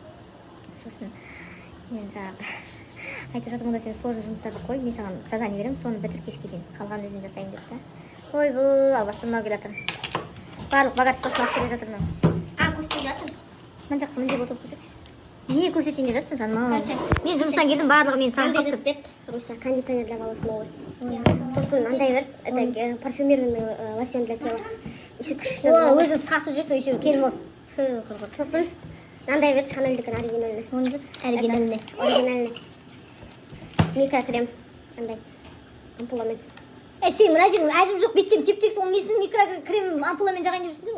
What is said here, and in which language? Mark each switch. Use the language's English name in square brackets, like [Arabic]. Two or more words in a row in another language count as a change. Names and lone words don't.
[Kazakh] Сосын мен жағы айтып жатыр, мұнда сен сложный жұмыстарды қой, мен саған задание беремін, соны бітір кешке дейін, қалған өзім жасайын деп та. Ойбу, албастырмау келе жатыр. Барлық богатствосын алып келе жатыр мынау. Көрсетіп жатыр. Мына жаққа міндеп отырып көрсетші. Не көрсетейін деп жатсың жаным? Мен жұмыстан келдім, барлығы мен саған қаптып деп. Руся, [Russian] кондиционер для волос новый. [Kazakh] Сосын андай бір, [Russian] это парфюмированный лосьон для тела. [Kazakh] Өзің сасып жүрсің, еще келім ол. Сосын мынандай бір Шанельдікі оригинальный. Оны оригинальный. [Russian] Оригинальный. Микрокрем. [Kazakh] Андай ампуламен. Сен әжім жоқ, беттен теп-тек соның несін микрокрем ампуламен жағайын деп жүрсіңдер?